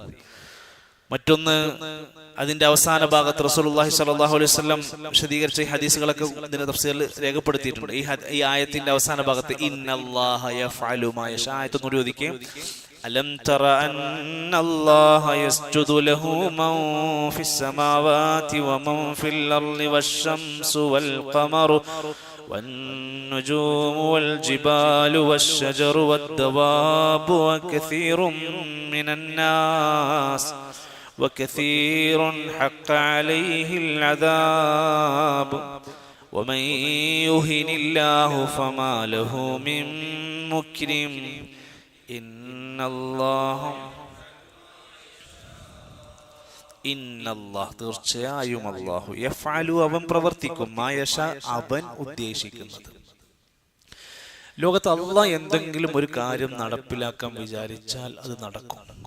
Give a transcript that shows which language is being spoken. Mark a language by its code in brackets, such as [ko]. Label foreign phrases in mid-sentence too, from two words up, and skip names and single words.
[ml] മറ്റൊന്ന്, അതിന്റെ അവസാന ഭാഗത്ത് റസൂലുള്ളാഹി സ്വല്ലല്ലാഹു അലൈഹി വസല്ലം വിശദീകരിച്ച ഹദീസുകളൊക്കെ ഇതിന്റെ തഫ്സീറിൽ രേഖപ്പെടുത്തിയിട്ടുണ്ട്. ഈ ആയത്തിന്റെ അവസാന ഭാഗത്ത് [ar] إن الله يفعل ما يشاء, [ml] ആയത്ത് ഓതിക്കേ. [ar] ألم تر أن الله يسجد له من في السماوات ومن في الأرض والشمس والقمر والنجوم والجبال والشجر والدواب وكثير من الناس وكثير حق عليه العذاب ومن يهن الله فما له من مكرم إن الله [ml] തീർച്ചയായും [ar] الله يفعل, [ml] അവൻ പ്രവർത്തിക്കും, [ar] ما يشاء, [ml] അവൻ ഉദ്ദേശിക്കുന്നത്. ലോകത്ത് അല്ലാഹ് എന്തെങ്കിലും ഒരു കാര്യം നടപ്പിലാക്കാൻ വിചാരിച്ചാൽ അത് നടക്കും.